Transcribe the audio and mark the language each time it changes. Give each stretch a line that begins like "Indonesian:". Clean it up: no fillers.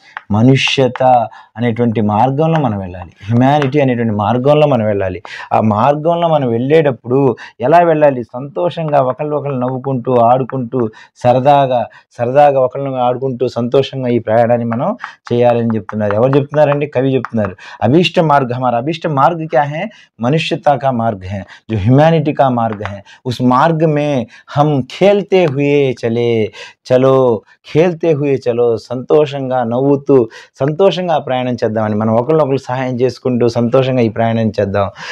Telugu: మనుష్యత అనేటువంటి మార్గంలో మనం వెళ్ళాలి, హ్యుమానిటీ అనేటువంటి మార్గంలో మనం వెళ్ళాలి. ఆ మార్గంలో మనం వెళ్ళేటప్పుడు ఎలా వెళ్ళాలి? సంతోషంగా, ఒకళ్ళు నవ్వుకుంటూ, ఆడుకుంటూ, సరదాగా ఒకళ్ళని ఆడుకుంటూ సంతోషంగా ఈ ప్రయాణాన్ని మనం చేయాలని చెప్తున్నారు. ఎవరు చెప్తున్నారండి? కవి చెప్తున్నారు.
Hindi: అభీష్ట మార్గ, हमारा अभीष्ट मार्ग क्या है? मनुष्यता का मार्ग है, जो ह्यूमैनिटी का मार्ग है. उस मार्ग में हम खेलते हुए चलो, खेलते हुए चलो,
Telugu: సంతోషంగా నవ్వుతూ సంతోషంగా ప్రయాణం ప్రయాణం చేద్దామని మనం ఒకరినొకరు సహాయం చేసుకుంటూ సంతోషంగా ఈ ప్రయాణం చేద్దాం.